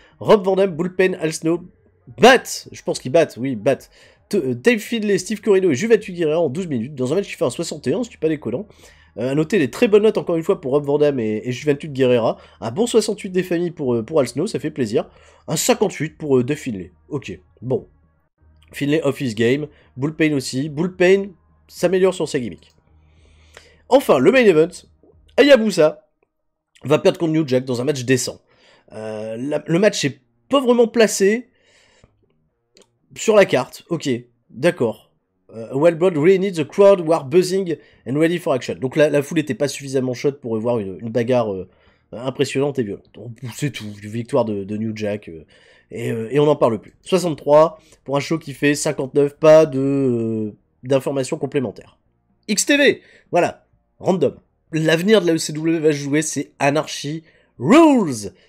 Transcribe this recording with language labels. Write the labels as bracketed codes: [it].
[fr] Rob Van Dam, Bullpen, Al Snow battent, je pense qu'ils battent, oui, battent Dave Finlay, Steve Corino et Juventus Guerrera en 12 minutes, dans un match qui fait un 61, si tu pas déconnant. À noter les très bonnes notes encore une fois pour Rob Van Dam et Juventus Guerrera. Un bon 68 des familles pour Al Snow, ça fait plaisir. Un 58 pour Dave Finlay. Ok, bon. [en] Finlay off his game, Bullpen aussi. [fr] Bullpen s'améliore sur sa gimmick. Enfin, le main event, Hayabusa va perdre contre New Jack dans un match décent. Le match est pauvrement placé sur la carte. Ok, d'accord. [en] Wildblood really needs the crowd who are buzzing and ready for action. [fr] Donc la foule n'était pas suffisamment chaude pour voir une bagarre impressionnante et violente. C'est tout, victoire de New Jack. Et on n'en parle plus. 63 pour un show qui fait 59, pas d'informations complémentaires. XTV, voilà, random. L'avenir de la ECW va se jouer, c'est Anarchy Rules.